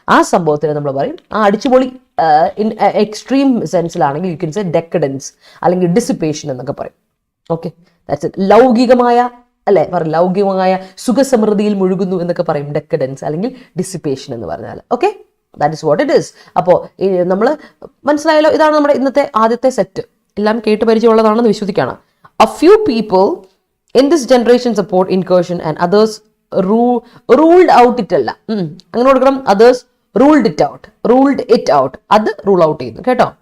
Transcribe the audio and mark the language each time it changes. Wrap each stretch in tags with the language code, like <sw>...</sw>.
<ml>ആ സംഭവത്തിന് നമ്മൾ പറയും ആ അടിച്ചുപൊളി എക്സ്ട്രീം സെൻസിലാണെങ്കിൽ</ml> <en>you can say</en> <ml>ഡെക്കഡൻസ് അല്ലെങ്കിൽ ഡിസിപ്പേഷൻ എന്നൊക്കെ പറയും.</ml> <en>Okay, that's it.</en> <ml>ലൗകികമായ അല്ലെ പറയും, ലൗകികമായ സുഖസമൃദ്ധിയിൽ മുഴുകുന്നു എന്നൊക്കെ പറയും ഡെക്കഡൻസ് അല്ലെങ്കിൽ ഡിസിപ്പേഷൻ എന്ന് പറഞ്ഞാൽ.</ml> <en>Okay, that is what it is.</en> <ml>അപ്പോൾ നമ്മൾ മനസ്സിലായല്ലോ, ഇതാണ് നമ്മുടെ ഇന്നത്തെ ആദ്യത്തെ സെറ്റ്. എല്ലാം കേട്ട് പരിചയമുള്ളതാണെന്ന് വിശ്വസിക്കണം.</ml> <en>A few people in this generation support incursion and others ruled out it</en> <ml>അല്ല, അങ്ങനെ കൊടുക്കണം.</ml> <en>others ruled it out,</en> <ml>അത് റൂൾ ഔട്ട് ചെയ്യുന്നു കേട്ടോ.</ml>